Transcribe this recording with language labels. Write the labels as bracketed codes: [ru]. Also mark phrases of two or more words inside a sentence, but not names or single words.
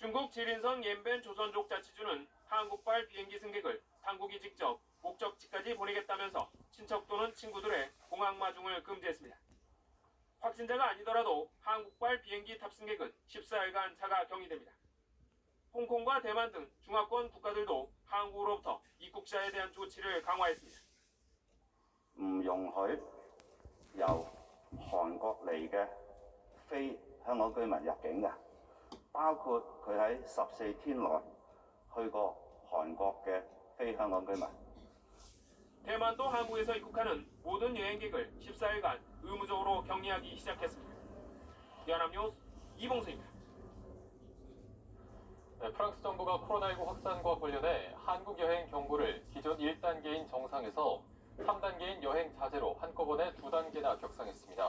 [ko] 중국 지린성 옌벤 조선족 자치주는 한국발 비행기 승객을 당국이 직접 목적지까지 보내겠다면서 친척 또는 친구들의 공항 마중을 금지했습니다. 확진자가 아니더라도 한국발 비행기 탑승객은 14일간 자가 격리됩니다. 홍콩과 대만 등 중화권 국가들도 한국으로부터 입국자에 대한 조치를 강화했습니다. [yue] 唔容許由韓國嚟嘅非香港居民入境嘅，包括佢喺14天內去過韓國嘅非香港居民。 [ko] 대만도 한국에서 입국하는 모든 여행객을 14일간 의무적으로 격리하기 시작했습니다. 연합뉴스 이봉수입니다. 네, 프랑스 정부가 코로나19 확산과 관련해 한국 여행 경고를 기존 1단계인 정상에서 3단계인 여행 자제로 한꺼번에 2단계나 격상했습니다.